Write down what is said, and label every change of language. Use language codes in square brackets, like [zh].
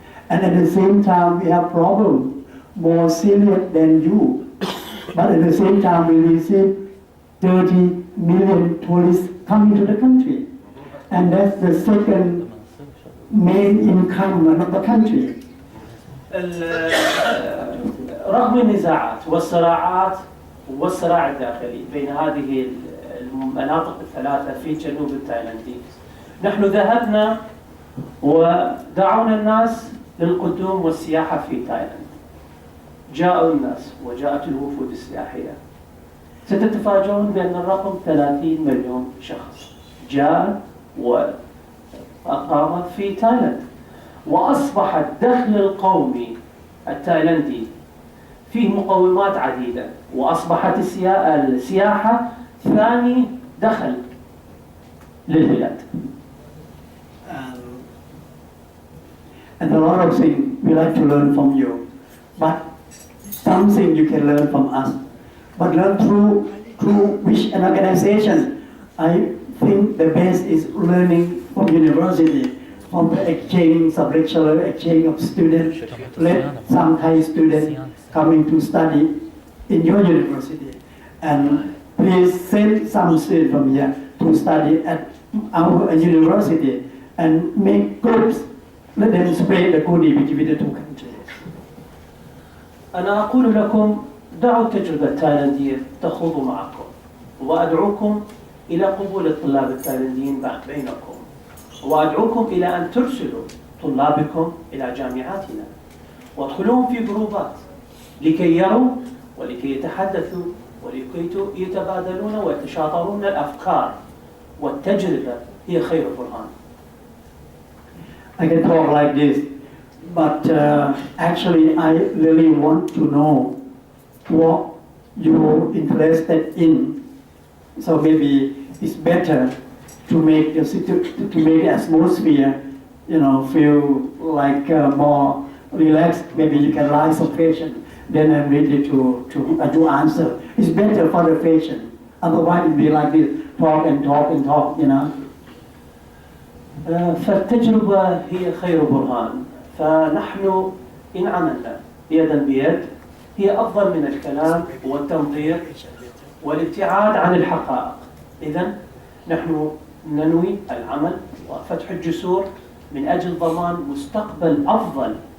[en] And at the same time, we have problems more serious than you. But at the same time, we receive 30 million tourists coming to the country. And that's the second main income of the country. [ar] رغم النزاعات والصراعات والصراع الداخلي بين هذه المناطق الثلاثة في جنوب التايلندي، نحن ذهبنا ودعونا الناس للقدوم والسياحة في تايلاند. جاءوا الناس وجاءت الوفود السياحية. ستتفاجئون بأن الرقم 30 مليون شخص جاء وأقام في تايلاند، وأصبح الدخل القومي التايلندي فيه مقومات عديدة، وأصبحت السياحة ثاني دخل للبلاد. [en] And a lot of things we like to learn from you, but something you can learn from us. But learn through which an organization? I think the best is learning from university, from the exchange, sub-lecturer exchange of students. Let some Thai students coming to study in your university. And please send some students from here to study at our university and make groups. Let them spread the goodie between the 2 countries. [ar] أنا أقول لكم دعوا التجربة التايلندية تخوض معكم، وأدعوكم إلى قبول الطلاب التايلنديين بينكم، وأدعوكم إلى أن ترسلوا طلابكم إلى جامعاتنا وادخلوهم في جروبات لكي يروا ولكي يتحدثوا ولكي يتبادلون ويتشاطرون الأفكار، والتجربة هي خير برهان. [en] I can talk like this, but actually I really want to know what you're interested in. So maybe it's better to make the atmosphere, feel like more relaxed. Maybe you can rise some patient. Then I'm ready to answer. It's better for the patient. Otherwise it'll be like this, talk and talk and talk, [ar] فالتجربة هي خير برهان، فنحن إن عملنا يدا بيد هي أفضل من الكلام والتنظير والابتعاد عن الحقائق. إذن نحن ننوي العمل وفتح الجسور من أجل ضمان مستقبل أفضل.